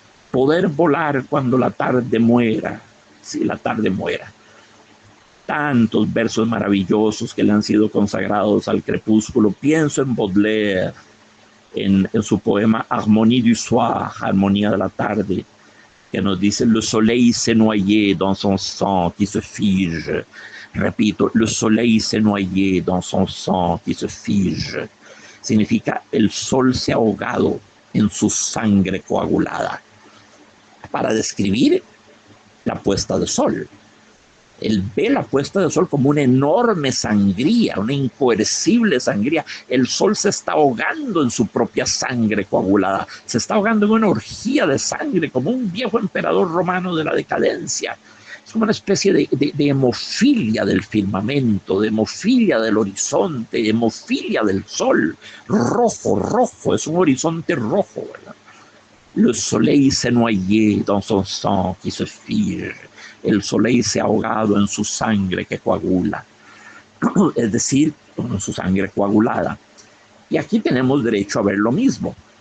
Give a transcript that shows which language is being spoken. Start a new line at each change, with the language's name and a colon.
Spanish: Poder volar cuando la tarde muera. Sí, la tarde muera. Tantos versos maravillosos que le han sido consagrados al crepúsculo. Pienso en Baudelaire, en su poema Harmonie du soir, Armonía de la tarde, que nos dice:
French: le soleil s'est noyé dans son sang qui se fige.
Spanish: Repito,
French: le soleil s'est noyé dans son sang qui se fige.
Spanish: Significa el sol se ha ahogado en su sangre coagulada. Para describir la puesta de sol. Él ve la puesta de sol como una enorme sangría, una incoercible sangría. El sol se está ahogando en su propia sangre coagulada. Se está ahogando en una orgía de sangre, como un viejo emperador romano de la decadencia. Es como una especie de hemofilia del firmamento, de hemofilia del horizonte, de hemofilia del sol. Rojo, rojo, es un horizonte rojo, ¿verdad?
French: Le soleil s'est noyé dans son sang qui se fige.
Spanish: El soleil se ha ahogado en su sangre que coagula. Es decir, en su sangre coagulada. Y aquí tenemos derecho a ver lo mismo.